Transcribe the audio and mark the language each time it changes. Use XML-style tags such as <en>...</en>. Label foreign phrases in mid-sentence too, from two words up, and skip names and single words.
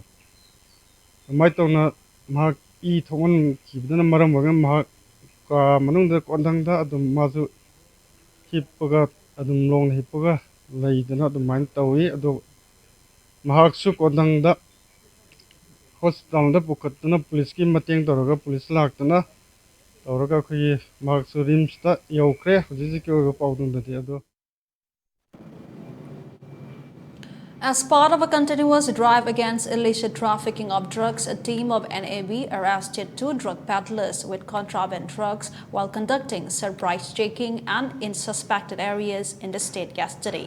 <mni>ꯑꯗꯨꯃꯥꯏꯅ ꯇꯧꯅ ꯃꯍꯥꯛ ꯏ ꯊꯣꯛꯍꯟꯈꯤꯕꯗꯨꯅ ꯃꯔꯝ ꯑꯣꯏꯔꯒ ꯃꯍꯥꯛ ꯀꯥ ꯃꯅꯨꯡꯗ ꯀꯣꯟꯊꯪꯗ ꯑꯗꯨꯝ ꯃꯥꯁꯨ ꯍꯤꯞꯄꯒ ꯑꯗꯨꯝ ꯂꯣꯡꯅ ꯍꯤꯞꯄꯒ ꯂꯩꯗꯅ ꯑꯗꯨꯃꯥꯏꯅ ꯇꯧꯏ ꯑꯗꯨ ꯃꯍꯥꯛꯁꯨ ꯀꯣꯟꯊꯪꯗ ꯍꯣꯁꯄꯤꯇꯥꯜꯗ ꯄꯨꯈꯠꯇꯨꯅ ꯄꯨꯂꯤꯁꯀꯤ ꯃꯇꯦꯡ ꯇꯧꯔꯒ ꯄꯨꯂꯤꯁ ꯂꯥꯛꯇꯨꯅ ꯇꯧꯔꯒ ꯑꯩꯈꯣꯏꯒꯤ ꯃꯍꯥꯛꯁꯨ ꯔꯤꯝꯁꯇ ꯌꯧꯈ꯭ꯔꯦ ꯍꯧꯖꯤꯛ ꯍꯧꯖꯤꯛꯀꯤ ꯑꯣꯏꯕ ꯄꯥꯎꯗꯝꯗꯗꯤ ꯑꯗꯣ</mni> <en>As part of a continuous drive against illicit trafficking of drugs, a team of NAB arrested 2 drug peddlers with contraband drugs while conducting surprise checking and in suspected areas in the state yesterday.</en>